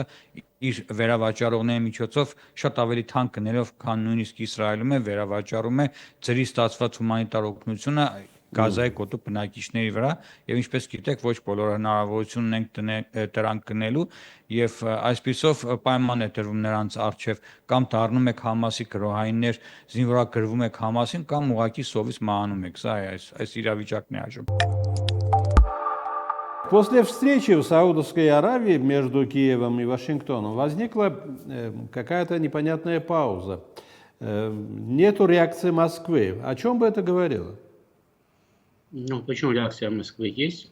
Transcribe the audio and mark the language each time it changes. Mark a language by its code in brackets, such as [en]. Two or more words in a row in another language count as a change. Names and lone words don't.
[hy] իր վերավաճառողների միջոցով շատ ավելի թանկ գներով, քան նույնիսկ Իսրայելում է, վերավաճառում է ծրի ստացված հումանիտար օգնությունը Գազայի գոտու բնակիչների վրա եւ ինչպես գիտեք, ոչ բոլոր հնարավորություն ունենք դրանք գնելու եւ այսպիսով պայման է դրվում նրանց արչեւ կամ դառնում եք Համասի գրոհայիններ, զինվորագրվում եք Համասին կամ ուղղակի սովից մահանում եք, սա է այս իրավիճակն է այժմ։ [ru] После встречи в Саудовской Аравии между Киевом и Вашингтоном возникла какая-то непонятная пауза. Нету реакции Москвы. О чем бы это говорило? Ну, почему реакция Москвы есть?